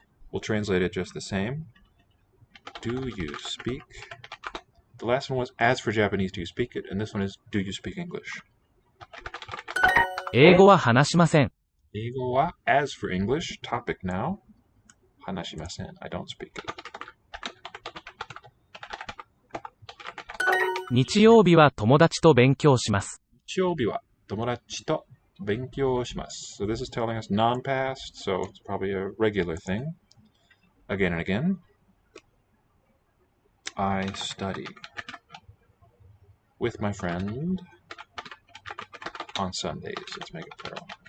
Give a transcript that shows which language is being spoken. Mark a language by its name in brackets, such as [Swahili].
[English] We'll translate it just the same. Do you speak? The last one was, as for Japanese, do you speak it? And this one is, do you speak English? [Japanese] 英語は話しません。 Eigo wa, [English] as for English, topic now. Hanashimasen, I don't speak it. [Japanese] 日曜日は友達と勉強します。 Nichoubi wa tomodachi to benkyou shimasu. [English] So this is telling us non-past, so it's probably a regular thing. Again and again. I study with my friend on Sundays. Let's make it plural.